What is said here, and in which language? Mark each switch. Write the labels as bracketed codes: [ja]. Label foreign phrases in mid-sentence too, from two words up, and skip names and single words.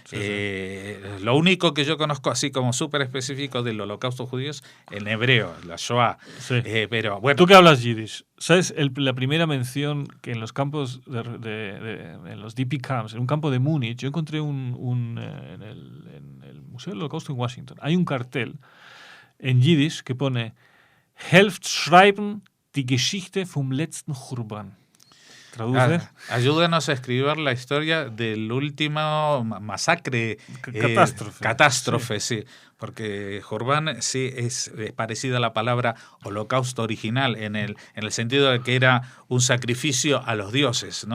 [es] Lo único que yo conozco así como súper específico del holocausto judío es en hebreo, la Shoah. Sí. Pero bueno. Tú que hablas yiddish, ¿sabes la primera mención que en los campos en los [en] DP camps, [es] en un campo de Múnich, yo encontré en el Museo del Holocausto en Washington, hay un cartel en yiddish que pone [yi] העלפֿט שרייבן די געשיכטע פֿון לעצטן חורבן. [es] ¿Traduce? Ayúdanos a escribir la historia del último masacre. Catástrofe, sí. Porque Jordán sí es parecida a la palabra holocausto original en el sentido de que era un sacrificio a los dioses, ¿no?